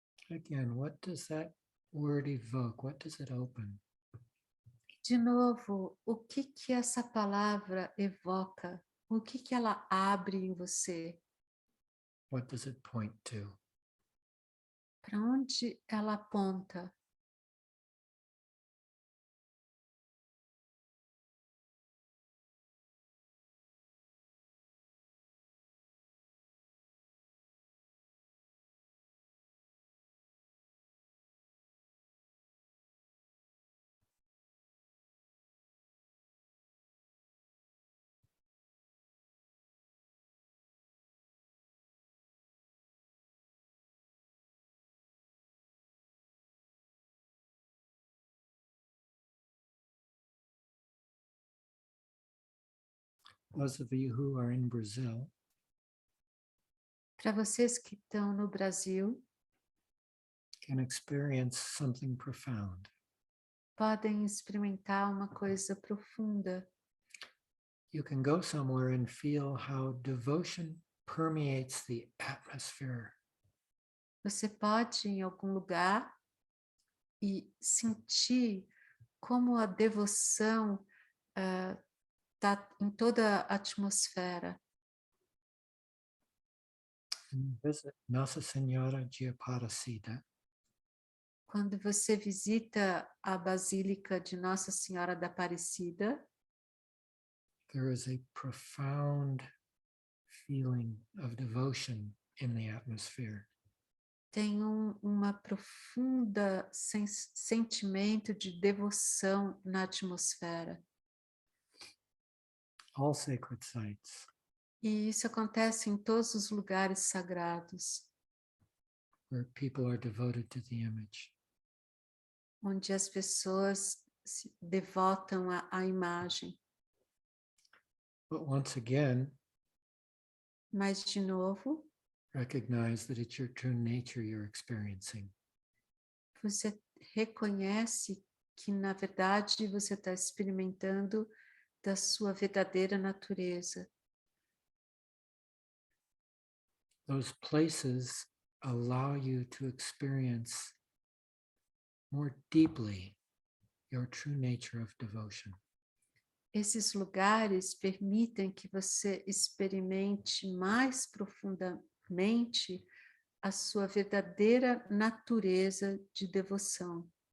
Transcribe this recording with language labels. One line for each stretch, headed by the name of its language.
English: Again, what does that word evoke? What does it open?
Portuguese: De novo, o que que essa palavra evoca? O que que ela abre em você?
English: What does it point to?
Portuguese: Para onde ela aponta?
English: Those of you who are in Brazil,
Portuguese: Para vocês que estão no Brasil,
English: can experience something profound.
Portuguese: podem experimentar uma coisa profunda.
English: You can go somewhere and feel how devotion permeates the atmosphere.
Portuguese: Você pode ir em algum lugar e sentir como a devoção está em toda a atmosfera.
English: And visit Nossa Senhora de Aparecida.
Portuguese: Quando você visita a Basílica de Nossa Senhora da Aparecida,
English: There is a profound feeling of devotion in the atmosphere.
Portuguese: tem uma profunda sentimento de devoção na atmosfera.
English: All sacred sites,
Portuguese: E isso acontece em todos os lugares sagrados,
English: where people are devoted to the image.
Portuguese: onde as pessoas se devotam à imagem.
English: But once again,
Portuguese: Mas, de novo,
English: recognize that it's your true nature you're experiencing.
Portuguese: você reconhece que, na verdade, você está experimentando da sua verdadeira natureza.
English: Those places allow you to experience more deeply your true nature of devotion.
Portuguese: Esses lugares permitem que você experimente mais profundamente a sua verdadeira natureza de devoção.